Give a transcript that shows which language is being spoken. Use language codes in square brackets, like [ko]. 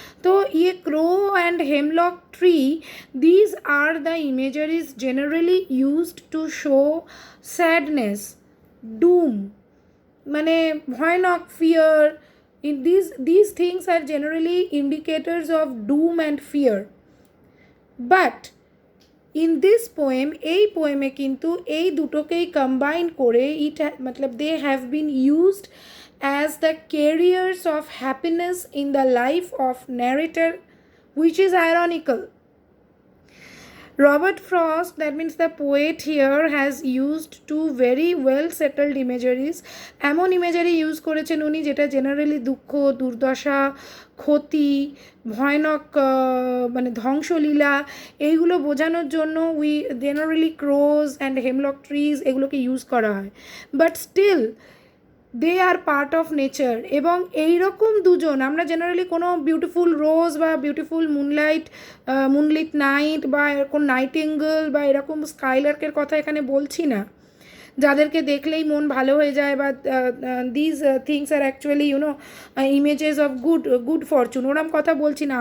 [hi] तो ये [en] crow and hemlock tree, these are the imageries generally used to show sadness, doom, [bn] মানে ভয়ানক, [en] fear. These things are generally indicators of doom and fear. But in this poem, [bn] এই পোয়েমে কিন্তু এই দুটোকেই combine করে [en] मतलब they have been used as the carriers of happiness in the life of narrator, which is ironical. Robert Frost, that means the poet here, has used two very well settled imageries. [bn] এমন imagery use করেছেন উনি যেটা generally দুঃখ, দুর্দশা, ক্ষতি, ভয়ানক মানে ধ্বংসলীলা, এইগুলো বোঝানোর জন্য [en] we generally crows and hemlock trees [bn] এগুলোকে ইউজ করা হয়. [en] But still they are part of nature. [bn] এবং এই রকম দুজন, আমরা জেনারেলি কোনো বিউটিফুল রোজ বা বিউটিফুল মুনলিট নাইট বা এরকম নাইটিঙ্গেল বা এরকম স্কাইলার্কের কথা এখানে বলছি না, যাদেরকে দেখলেই মন ভালো হয়ে যায়, বা [en] these things are actually images of good fortune, [bn] ওরম কথা বলছি না.